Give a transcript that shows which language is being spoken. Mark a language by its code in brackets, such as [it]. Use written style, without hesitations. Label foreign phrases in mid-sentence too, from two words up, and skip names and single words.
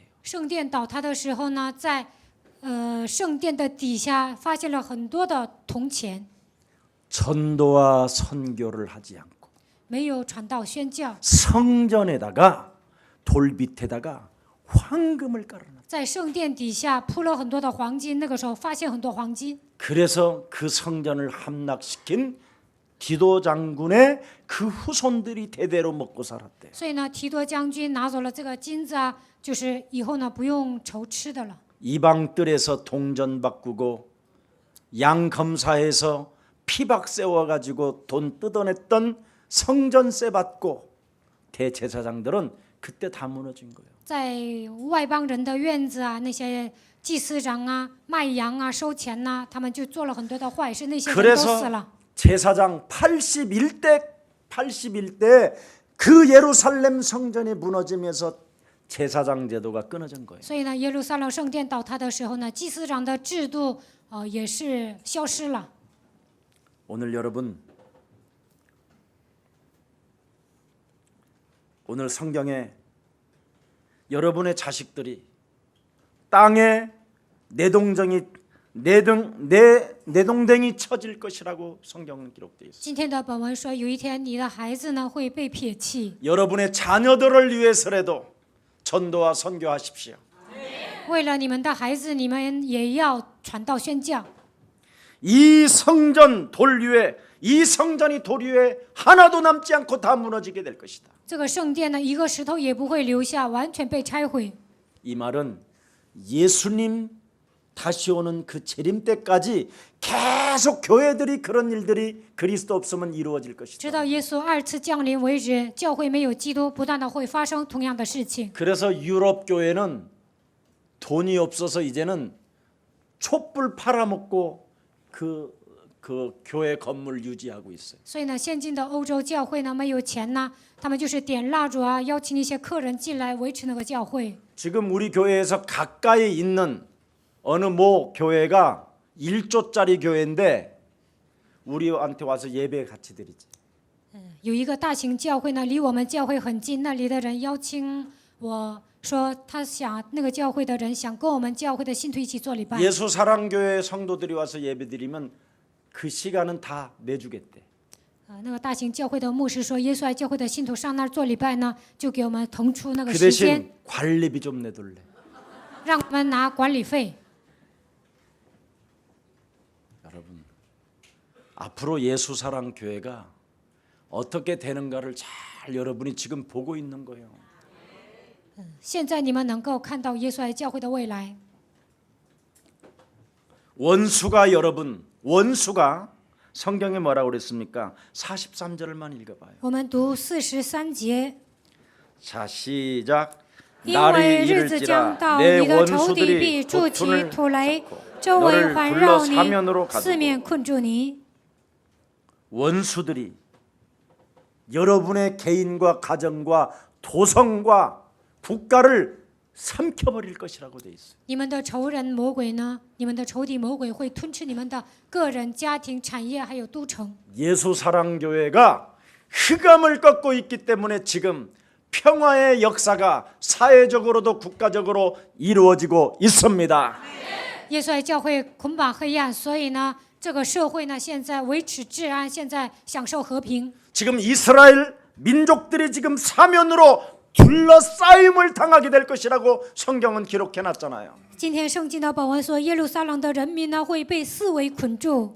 [zh] 圣殿倒塌的时候呢，在圣殿的底下发现了很多的铜钱， [ko] 전도와 선교를 하지 않고 [zh] 没有传道宣教， [ko] 성전에다가 돌 밑에다가 황금을 깔아놨어요. [zh] 在圣殿底下铺了很多的黄金。那个时候发现很多黄金， [ko] 그래서 그 성전을 함락시킨 디도 장군의 그 후손들이 대대로 먹고 살았대요. [zh] 所以呢，提多将军拿走了这个金子啊，就是以后呢不用愁吃的了。 [ko] 이방 뜰에서 동전 바꾸고 양 검사해서 피박 세워가지고 돈 뜯어냈던 성전세 받고 대제사장들은 그때 다 무너진 거예요. [zh] 在外邦人的院子啊，那些祭司长啊、卖羊啊、收钱呐、他们就做了很多的坏事，那些人都死 [ko] 그래서 [zh] 了。 [ko] 제사장 81대 그 예루살렘 성전이 무너지면서 제사장 제도가 끊어진 거예요. [zh] 所以呢，耶路撒冷圣殿倒塌的时候呢，祭司长的制度也是消失了。 [ko] 오늘 여러분, 오늘 성경에 여러분의 자식들이 땅에 내동댕이 쳐질 것이라고 성경은 기록되어 있어요. [zh] 今天的本文说，有一天你的孩子呢会被撇弃， [ko] 여러분의 자녀들을 위해서라도 전도와 선교하십시오. [zh] 为了你们的孩子，你们也要传道宣教。 [ko] 이 성전 돌 위에 이 성전이 돌 위에 하나도 남지 않고 다 무너지게 될 것이다. [zh] 这个圣殿呢，一个石头也不会留下，完全被拆毁。 [ko] 이 말은 예수님 다시 오는 그 재림 때까지 계속 교회들이 그런 일들이 그리스도 없으면 이루어질 [zh] 直 [ko] 것이다. [zh] 到耶稣二次降临为止，教会没有基督，不断的会发生同样的事情。 [ko] 그래서 유럽 교회는 돈이 없어서 이제는 촛불 팔아먹고 그 교회 건물 유지하고 있어요. [zh] 所以呢，现今的欧洲教会呢，没有钱呢，他们就是点蜡烛啊，邀请一些客人进来维持那个教会。 [ko] 지금 우리 교회에서 가까이 있는 어느 모 교회가 1조짜리 교회인데 우리한테 와서 예배 같이 드리지. [zh] 有一个大型教会呢，离我们教会很近，那里的人邀请我说，他想那个教会的人想跟我们教会的信徒一起做礼拜。 [ko] 예수사랑교회 성도들이 와서 예배 드리면 그 시간은 다 내주겠대. [zh] 那个大型教会的牧师说，耶稣爱教会的信徒上那儿做礼拜呢，就给我们腾出那个 [ko] 그 [zh] 时间， [ko] 대신 관리비 좀 내둘래. [zh] 让我们拿管理费。 [ko] 여러분, 앞으로 예수사랑교회가 어떻게 되는가를 잘 여러분이 지금 보고 있는 거예요. [zh] 现在你们能够看到耶稣爱教会的未来。 [ko] 원수가 여러분, 원수가 성경에 뭐라고 그랬습니까? 43절만 읽어봐요. [zh] 我们读43节。 [ko] 자, 시작. [zh] 因为 [ko] 날이 [zh] 日子将 [ko] 이를지라 [zh] 到， [ko] 내 [zh] 你的仇敌必 [ko] 원수들이 [zh] 筑起 [ko] 도tun을 [zh] 土雷， [ko] 쌓고 [zh] 周围 [ko] 너를 [zh] 环 [ko] 불러 [zh] 绕你， [ko] 사면으로 [zh] 四面 [ko] 가두고 [zh] 困住你。 [ko] 원수들이 여러분의 개인과 가정과 도성과 국가를 삼켜버릴 것이라고 돼 있어요. [zh] 你们的仇人魔鬼呢？你们的仇敌魔鬼会吞吃你们的个人、家庭、产业，还有都城。 [ko] 예수사랑교회가 흑암을 꺾고 있기 때문에 지금 평화의 역사가 사회적으로도 국가적으로 이루어지고 있습니다. [zh] 耶稣爱教会捆绑黑暗，所以呢，这个社会呢，现在维持治安，现在享受和平。 [ko] 지금 이스라엘 민족들이 지금 사면으로 둘러싸임을 당하게 될 것이라고 성경은 기록해 놨잖아요. [zh] 今天圣经的本文说，耶路撒冷的人民呢会被四围捆住。